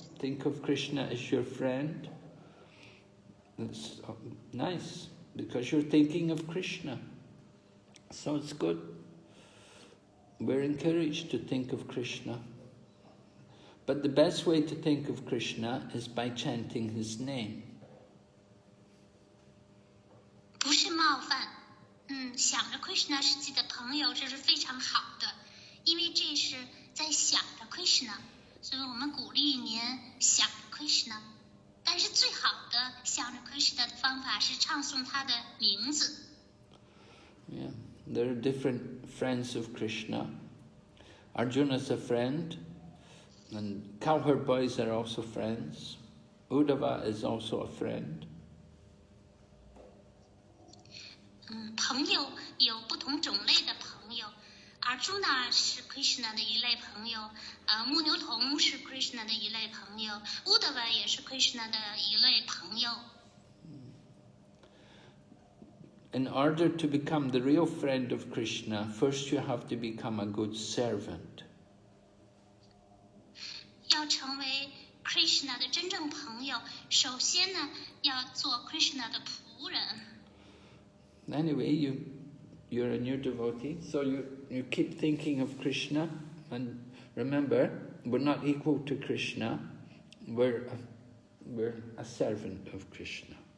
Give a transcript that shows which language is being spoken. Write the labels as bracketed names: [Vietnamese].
[English] Think of Krishna as your friend. That's nice, because you're thinking of Krishna. So it's good. We're encouraged to think of Krishna. But the best way to think of Krishna is by chanting his name. [Chinese] 不是冒犯，想着 Krishna 是自己的朋友，这是非常好的，因为这是在想着 Krishna， 所以我们鼓励您想着 Krishna。但是最好的想着 Krishna 的方法是唱诵他的名字。 [English] Yeah, there are different friends of Krishna. Arjuna's a friend, and cowherd boys are also friends. Uddhava is also a friend. [Chinese] 朋友有不同种类的朋友。Arjuna 是 Krishna 的一类朋友，牧牛童是 Krishna 的一类朋友， Uddhava 也是 Krishna 的一类朋友。 [English] In order to become the real friend of Krishna, first you have to become a good servant. [Chinese] 要成为 Krishna 的真正朋友，首先呢，要做 Krishna 的仆人。 [English] Anyway, you're a new devotee, so you keep thinking of Krishna, and remember, we're not equal to Krishna, we're a servant of Krishna.